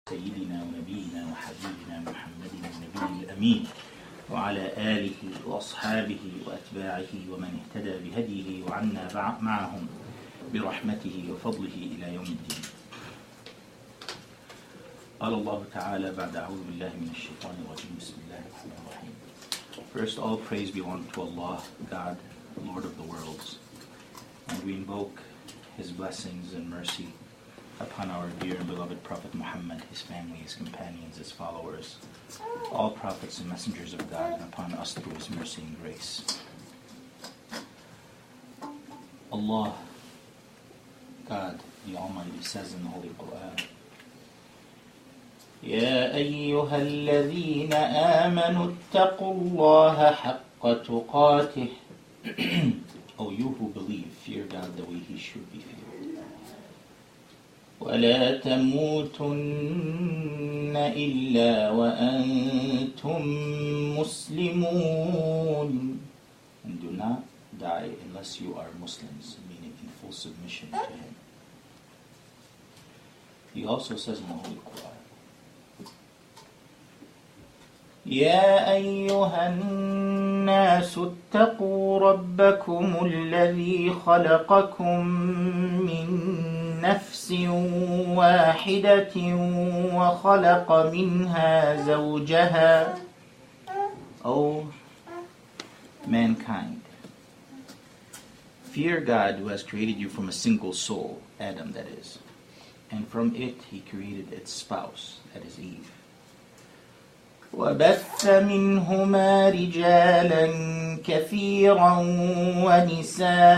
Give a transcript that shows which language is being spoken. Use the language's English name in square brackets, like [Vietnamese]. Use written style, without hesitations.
[Arabic] سيدنا ونبينا وحبيبنا محمد النبي الأمين وعلى آله وأصحابه وأتباعه ومن اهتدى بهديه وعنا معهم برحمته وفضله إلى يوم الدين. قال الله تعالى بعد أعوذ بالله من الشيطان الرجيم بسم الله الرحمن الرحيم. [English] First, all praise belongs to Allah, God, Lord of the worlds, and we invoke His blessings and mercy upon our dear and beloved Prophet Muhammad, his family, his companions, his followers, all prophets and messengers of God, and upon us through His mercy and grace. Allah, God, the Almighty, says in the Holy Quran, [Arabic] يا أيها الذين آمنوا اتقوا الله حق تقاته. [English] O you who believe, fear God the way He should be feared. [Arabic] ولا تموتن إلا وأنتم مسلمون. [English] And do not die unless you are Muslims, meaning in full submission to Him. He also says in the Holy Quran, [Arabic] يا أيها الناس اتقوا ربكم الذي خلقكم من نفس واحدة وخلق منها زوجها. [English] O mankind, fear God who has created you from a single soul, Adam that is, and from it He created its spouse, that is Eve. [Arabic] وبث منهما رجالا كثيرا ونساء.